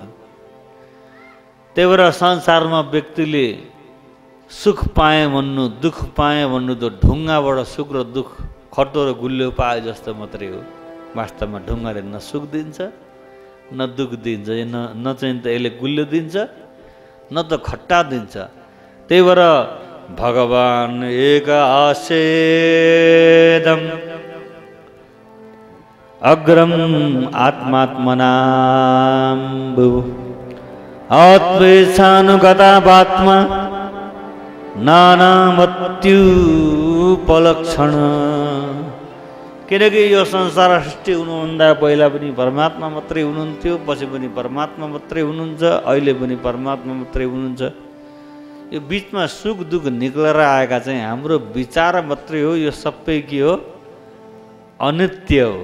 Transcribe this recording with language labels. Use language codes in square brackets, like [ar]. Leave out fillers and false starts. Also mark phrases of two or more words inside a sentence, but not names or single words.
[ne] त्यही भएर संसारमा व्यक्तिले सुख पाएँ भन्नु, दुःख पाएँ भन्नु त ढुङ्गाबाट सुख र दुःख, खट्टो र गुलियो पाए जस्तो मात्रै हो। वास्तवमा ढुङ्गाले न सुख दिन्छ न दुःख दिन्छ, न चाहिँ त यसले गुलियो दिन्छ न त खट्टा दिन्छ। त्यही भएर [sa] भगवान् एक आसेदम अग्रम आत्मात्मनां भुव आत्मेशानुगतात्मा नानामत्युपलक्षण। [ne] किनकि यो संसार सृष्टि हुनुभन्दा पहिला पनि परमात्मा मात्रै हुनुहुन्थ्यो, पछि पनि परमात्मा मात्रै हुनुहुन्छ, अहिले पनि परमात्मा मात्रै हुनुहुन्छ। यो बिचमा सुख दुःख निक्लेर आएका चाहिँ हाम्रो विचार मात्रै हो। यो सबै के हो? अनित्य हो।